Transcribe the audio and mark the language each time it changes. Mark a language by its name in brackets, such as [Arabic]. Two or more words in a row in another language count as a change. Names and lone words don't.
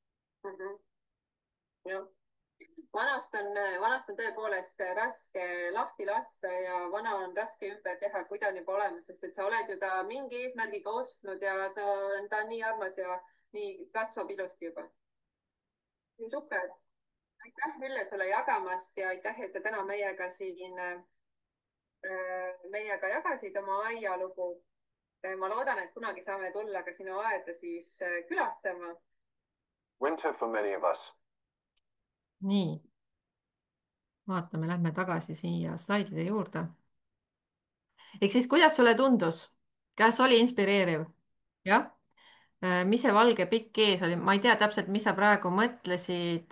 [Estonian] jah, vanast on tõepoolest raske lahti lasta ja vana on raske ümber teha, kui ta on juba olemas, sest et sa oled ju ta mingi eesmärgiga ostnud ja ta on nii armas ja nii kasvab ilusti juba. super, aitäh Ülle sulle jagamast ja aitäh, et sa täna meiega jagasid oma aialugu. ma loodan, et kunagi saame tulla ka sinu aeda siis külastama. [English] Winter for many of us. [Estonian] nii, vaatame, lähme tagasi siia slaidide juurde. ehk siis, kuidas sulle tundus? kas oli inspireeriv? jah? mis see valge pikk ees oli? ma ei tea täpselt, mis sa praegu mõtlesid.